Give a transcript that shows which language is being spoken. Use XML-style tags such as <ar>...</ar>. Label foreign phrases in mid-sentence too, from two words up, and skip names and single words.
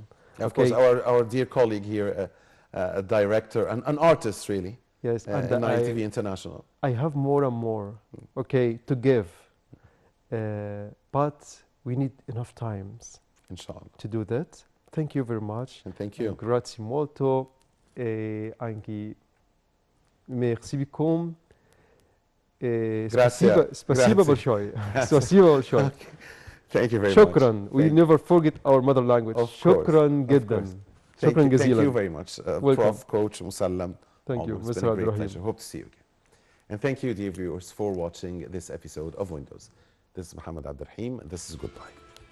<en>Of course, our dear colleague here, a director, an artist really. Yes, and ITV International. I have more and more, okay, to give, but we need enough times, inshallah, to do that. Thank you very much. And thank you.</en> <it>Grazie molto. Anche merci بكم.</it> <ru>Спасибо большое. Спасибо большое.</ru> <en>Thank you very</en> <ar>شكرا.</ar> <en>much. We never forget our mother language.</en> <ar>شكرا جدا. شكرا جزيلا.</ar> <en>Thank you very much, Prof, Coach Mossallam. Thank you, Mr. Abdurrahim. Hope to see you again. And thank you, dear viewers, for watching this episode of Windows. This is Mohammed Abdurrahim, and this is goodbye.</en>